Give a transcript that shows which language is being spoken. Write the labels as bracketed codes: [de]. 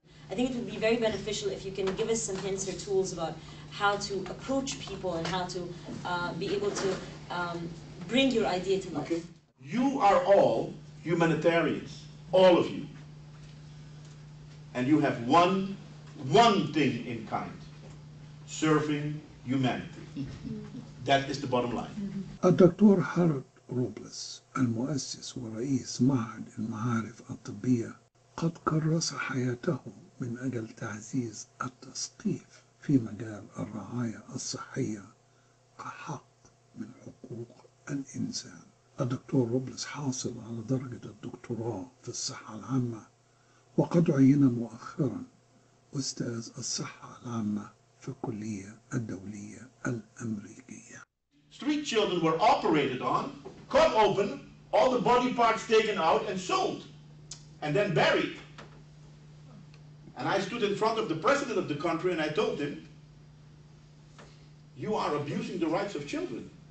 [en] I think it would be very beneficial if you can give us some hints or tools about how to approach people and how to be able to bring your idea to life. Okay. You are all humanitarians, all of you. And you have one thing in kind: serving humanity. That is the bottom line. [ar] الدكتور هارولد روبلس المؤسس ورئيس معهد المعارف الطبية قد كرس حياته من أجل تعزيز التثقيف في مجال الرعاية الصحية كحق من حقوق الإنسان. الدكتور روبلس حاصل على درجة الدكتوراه في الصحة العامة، وقد عين مؤخرا أستاذ الصحة العامة في الكلية الدولية الأمريكية. [en] Street children were operated on, cut open, all the body parts taken out and sold, and then buried. And I stood in front of the president of the country and I told him, you are abusing the rights of children.